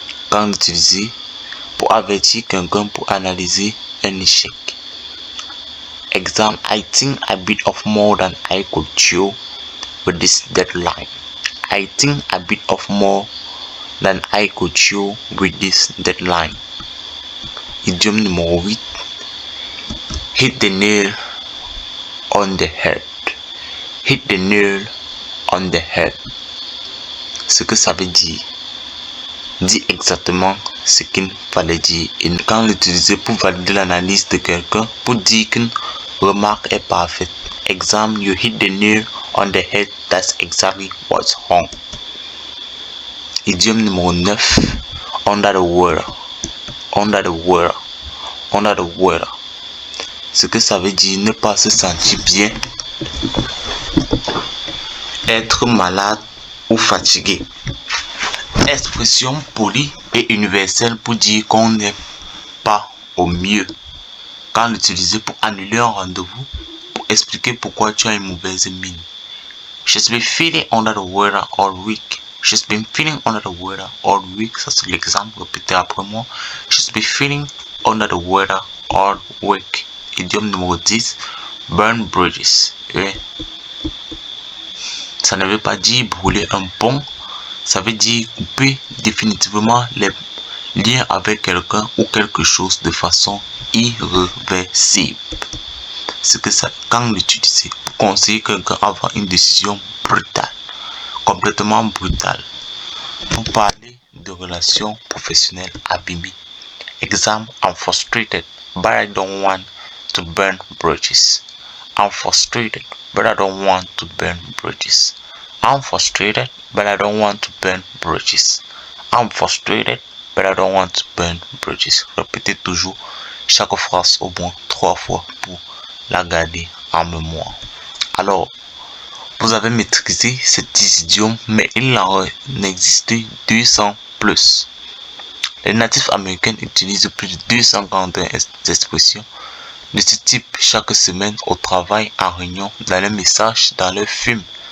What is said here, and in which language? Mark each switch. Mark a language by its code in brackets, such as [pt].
[fr] Quand utiliser pour avertir quelqu'un pour analyser un échec. [en] Exemple, I think I bit off more than I could chew with this deadline. I think I bit off more than I could chew with this deadline. [fr] Idiome numéro 8. [en] Hit the nail on the head. Hit the nail on the head. [fr] Ce que ça veut dire. Dis exactement ce qu'il fallait dire. Et quand l'utiliser pour valider l'analyse de quelqu'un, pour dire qu'une remarque est parfaite. [en] Exemple, you hit the nail on the head. That's exactly what's wrong. Idiome numéro 9. Under the water. Under the water. Under the water. [fr] Ce que ça veut dire, ne pas se sentir bien, être malade ou fatigué. Expression polie et universelle pour dire qu'on n'est pas au mieux. Quand l'utiliser pour annuler un rendez-vous, pour expliquer pourquoi tu as une mauvaise mine. [en] She's been feeling under the weather all week. She's been feeling under the weather all week. [fr] Ça c'est l'exemple, répétez après moi. [en] She's been feeling under the weather all week. [fr] Idiome numéro 10. [en] Burn bridges. [fr] Et ça ne veut pas dire brûler un pont. Ça veut dire couper définitivement les liens avec quelqu'un ou quelque chose de façon irréversible. C'est que ça, quand l'utiliser pour conseiller quelqu'un avant une décision brutale, complètement brutale, pour parler de relations professionnelles abîmées. [en] Exemple, I'm frustrated, but I don't want to burn bridges. I'm frustrated, but I don't want to burn bridges. I'm frustrated, but I don't want to burn bridges. I'm frustrated, but I don't want to burn bridges. [fr] Répétez toujours chaque phrase au moins 3 fois pour la garder en mémoire. Alors, vous avez maîtrisé ces 10 idiomes, mais il en existe 200 plus. Les natifs américains utilisent plus de 241 expressions de ce type chaque semaine au travail, en réunion, dans les messages, dans leurs films.